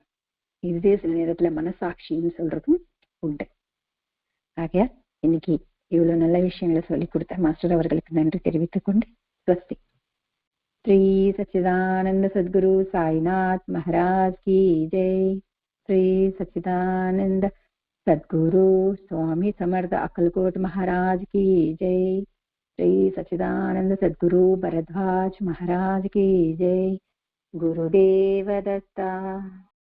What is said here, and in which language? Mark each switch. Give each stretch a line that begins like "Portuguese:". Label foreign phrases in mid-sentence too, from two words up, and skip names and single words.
Tamil: இதுவே சில நேரத்துல மனசாட்சின்னு சொல்றதும் உண்டு. ஆக இன்னைக்கு இவ்வளவு நல்ல விஷயங்களை சொல்லி கொடுத்த மாஸ்டர் அவர்களுக்கு நன்றி தெரிவித்துக் கொண்டு ஸ்வஸ்தி.
Hindi: श्री सच्चिदानंद सद्गुरु साईनाथ महाराज की जय. श्री सच्चिदानंद सद्गुरु स्वामी समर्थ अक्कलकोट महाराज की जय। श्री सच्चिदानंद सद्गुरु भरद्वाज महाराज की जय।
Tamil: குருதேவ தத்தா.